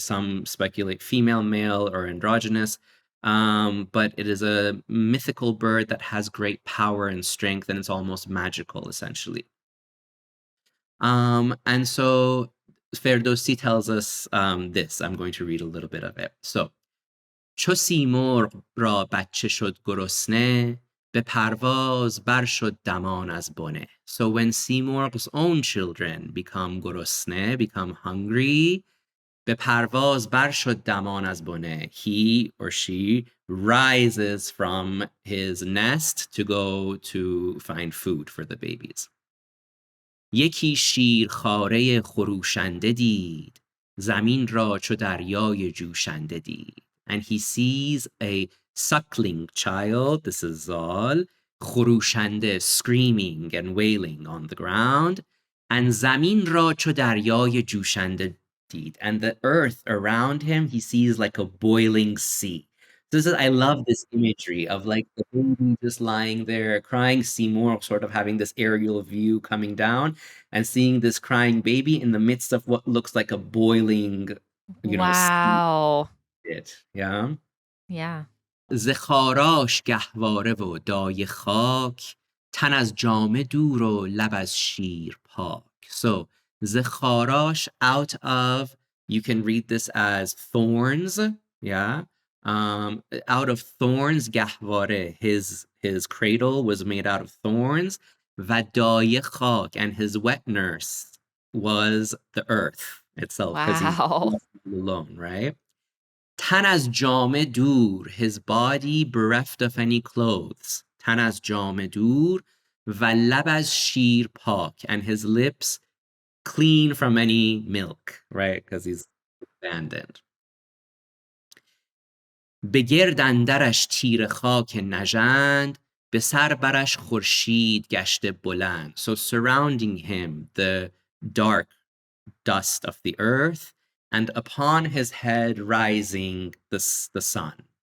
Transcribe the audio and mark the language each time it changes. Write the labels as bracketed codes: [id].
[en] Some speculate female, male, or androgynous. But it is a mythical bird that has great power and strength, and it's almost magical, essentially. And so Ferdowsi tells us this. I'm going to read a little bit of it. [fa] So, چو سیمرغ را بچه شد گرسنه به پرواز بر شد دمان از بنه. [en] So when Simorgh's own children become گرسنه, become hungry, به پرواز بر شد دمان از بنه, he or she rises from his nest to go to find food for the babies. یکی شیر خاره خروشنده دید [fa] زمین را چو دریای جوشنده دید. [en] And he sees a suckling child, this is Zal, خروشنده, screaming and wailing on the ground. [fa] And زمین را چو دریای جوشنده دید. [en] And the earth around him, he sees like a boiling sea. This is, I love this imagery of like the baby just lying there crying, Simorgh sort of having this aerial view coming down and seeing this crying baby in the midst of what looks like a boiling, sea. Wow. Yeah. Yeah. [fa] ز خاراش گهواره و دایه خاک، تن از جامه دور و لب از شیر پاک. [en] So ز خاراش, out of, you can read this as thorns, yeah. Out of thorns, گهواره, his cradle was made out of thorns. و دایه خاک, and his wet nurse was the earth itself, because he's Wow. alone, right? تن از جامه دور, his body bereft of any clothes. [fa] تن از جامه دور, و لب از شیر پاک, and his lips clean from any milk, right? [en] Because he's abandoned. [fa] به گرد اندرش تیر خاک نژند, به سر برش خورشید گشته بلند. [en] So surrounding him, the dark dust of the earth, and upon his head rising the sun.